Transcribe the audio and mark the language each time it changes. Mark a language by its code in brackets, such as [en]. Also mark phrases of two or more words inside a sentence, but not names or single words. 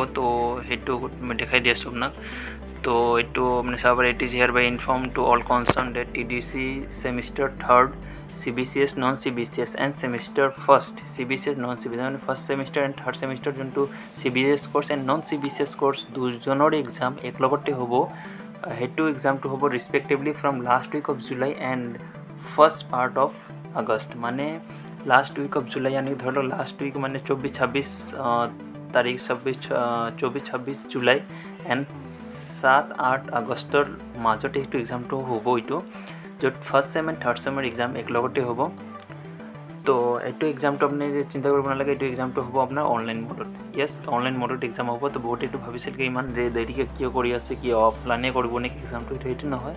[as] তো সেইটো মই দেখাই দি আছোঁ আপোনাক। তো এইটো আপুনি চাব পাৰে [en] It is here by inform to all concern that TDC semester third CBCS non CBCS and semester first CBCS non CBCS মানে first semester and third semester যোনটো CBCS course and non CBCS course [as] দুজনৰ এক্সাম এক লগতে হ'ব। সেইটো এক্সামটো হ'ব [en] respectively from last week of July and first part of August. [hi] মানে [en] last week of July [hi] यानी धर लो [en] last week [hi] माने 24-26 तारीख 24-26 जुलाई एंड 7-8 [as] আগষ্টৰ মাজতে এইটো এক্সামটো হ'ব। এইটো য'ত [en] first sem and third sem [as] এক্সাম এক লগতে হ'ব। তো এইটো এক্সামটো আপুনি চিন্তা কৰিব নালাগে, এইটো এক্সামটো হ'ব আপোনাৰ অনলাইন মোডত। য়েছ অনলাইন মোডত এক্সাম হ'ব। তো বহুত এইটো ভাবিছিল কি ইমান দেৰিকৈ কিয় কৰি আছে, কি অফলাইনে কৰিব নেকি এক্সামটো, সেইটো নহয়।